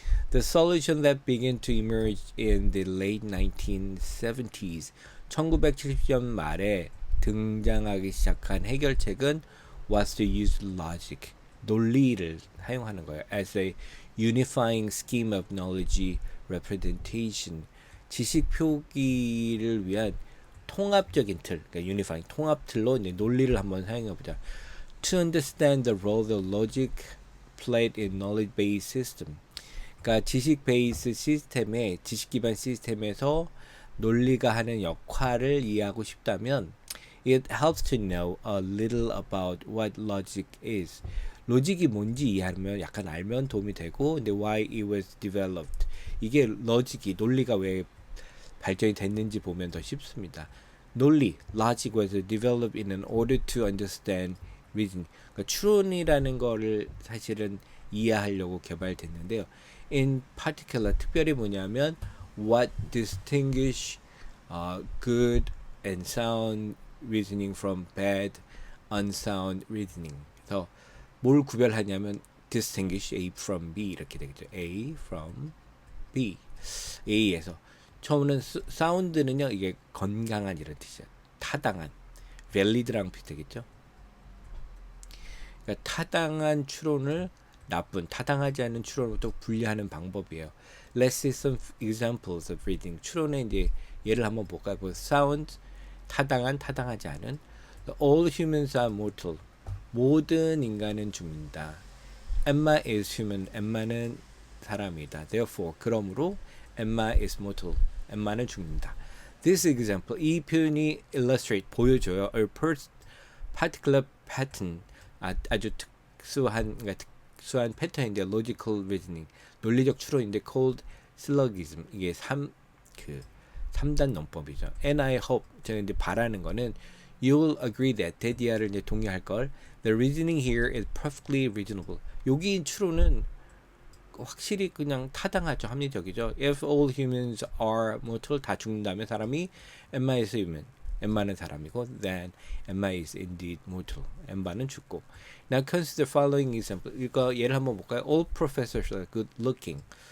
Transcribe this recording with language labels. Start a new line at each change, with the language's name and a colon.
English: The solution that began to emerge in the late 1970s,
Korean: 1970년 말에 등장하기 시작한 해결책은
English: was to use logic,
Korean: 논리를 사용하는 거예요.
English: As a unifying scheme of knowledge representation,
Korean: 지식 표기를 위한 통합적인 틀, 그러니까 unifying 통합 틀로 이제 논리를 한번 사용해 보자.
English: To understand the role that logic played in knowledge-based system.
Korean: 그러니까 지식 베이스 시스템에 지식 기반 시스템에서 논리가 하는 역할을 이해하고 싶다면
English: it helps to know a little about what logic is.
Korean: 로직이 뭔지 이해하면 약간 알면 도움이 되고 근데
English: why it was developed.
Korean: 이게 로직이 논리가 왜 발전이 됐는지 보면 더 쉽습니다.
English: 논리, logic was developed in order to understand reason.
Korean: 그러니까 추론이라는 거를 사실은 이해하려고 개발됐는데요.
English: In particular,
Korean: 특별히 뭐냐면
English: what distinguish good and sound reasoning from bad, unsound reasoning.
Korean: 그래서 뭘 구별하냐면 distinguish A from B 이렇게 되겠죠.
English: A from B.
Korean: A에서 처음에는 사운드는요 이게 건강한 이런 뜻이에요. 타당한, valid랑 비슷하겠죠. 그러니까 타당한 추론을 나쁜, 타당하지 않은 추론으로부터 분리하는 방법이에요.
English: Let's see some examples of reading.
Korean: 추론의 이제 예를 한번 볼까요? Sound, 타당한, 타당하지 않은.
English: All humans are mortal.
Korean: 모든 인간은 죽는다.
English: Emma is human.
Korean: 엠마는 사람이다.
English: Therefore,
Korean: 그러므로
English: Emma is mortal.
Korean: 엠마는 죽는다.
English: This example,
Korean: 이 표현이 illustrate, 보여줘요.
English: A particular pattern,
Korean: 아주 특수한 패턴인데
English: logical reasoning,
Korean: 논리적 추론인데
English: called syllogism.
Korean: 이게 3단 논법이죠.
English: And I hope,
Korean: 제가 이제 바라는 거는
English: you will agree that,
Korean: 데디아를 이제 동의할 걸.
English: The reasoning here is perfectly reasonable.
Korean: 여기 추론은 확실히 그냥 타당하죠. 합리적이죠.
English: If all humans are mortal,
Korean: 다 죽는다면 사람이
English: Emma is human.
Korean: 엠마는 사람이고
English: then Emma is indeed mortal.
Korean: 엠마는 죽고.
English: Now consider following example.
Korean: 이거 예를 한번 볼까요?
English: All professors are good looking.